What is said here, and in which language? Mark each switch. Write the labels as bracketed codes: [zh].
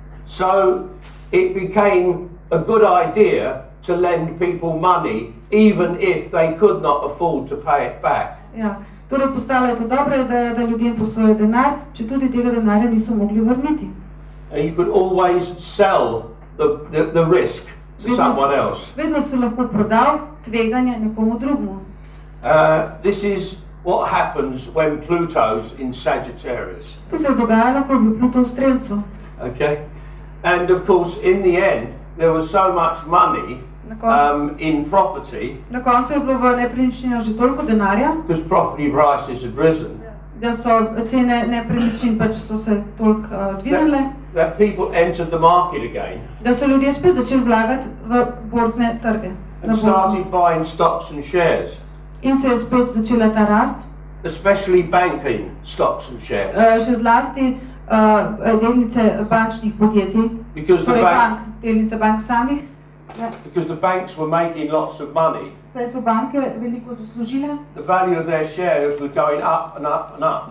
[en] So it became a good idea to lend people money even if they could not afford to pay it back. [sl] Ja. Torej postalo je to dobra ideja, da ljudem posojajo denar, če tudi tega denarja niso mogli vrniti. [en] And you could always sell the risk to someone else. [sl] Vedno si lahko prodal tveganje nekomu drugemu. [en] This is what happens when Pluto's in Sagittarius. [sl] To se je dogajalo, ko je bil Pluto v Strelcu. [en] Okay? And of course, in the end, there was so much money in property [sl] Na koncu je bilo v nepremičninah že toliko denarja, [en] because property prices had risen, [sl] da so cene nepremičnin pač so se toliko dvignile, [en] that people entered the market again [sl] da so ljudje spet začeli vlagati v borzne trge. [en] and started buying stocks and shares, [sl] In se je spet začela ta rast, [en] especially banking stocks and shares. [sl] še zlasti delnice bančnih podjetij, [en] Because the, [sl] torej [en] bank, [sl] delnice bank samih. Ja. [en] because the banks were making lots of money, [sl] Saj so banke veliko zaslužile, [en] the value of their shares was going up and up and up.